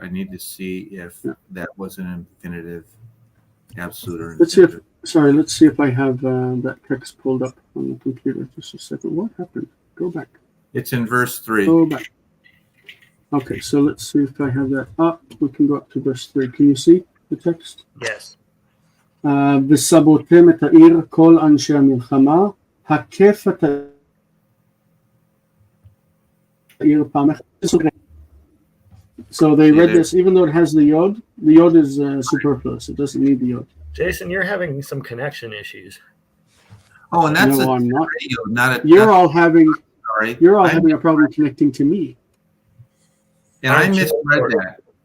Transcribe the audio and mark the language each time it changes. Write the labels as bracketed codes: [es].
[en] I need to see if that was an infinitive absolute or infinitive. Let's see if I have that text pulled up on the computer. Just a second. What happened? Go back. It's in verse 3. Go back. Okay, so let's see if I have that up. We can go up to verse 3. Can you see the text? Yes. [he] וסבותם את העיר כל אנשי המלחמה, הקף את העיר פעם אחת. [en] So they read this, even though it has the yod is superfluous. It doesn't need the yod. Jason, you're having some connection issues. Oh, and that's no, I'm not. Not a. You're all having having a problem connecting to me. And I misread that.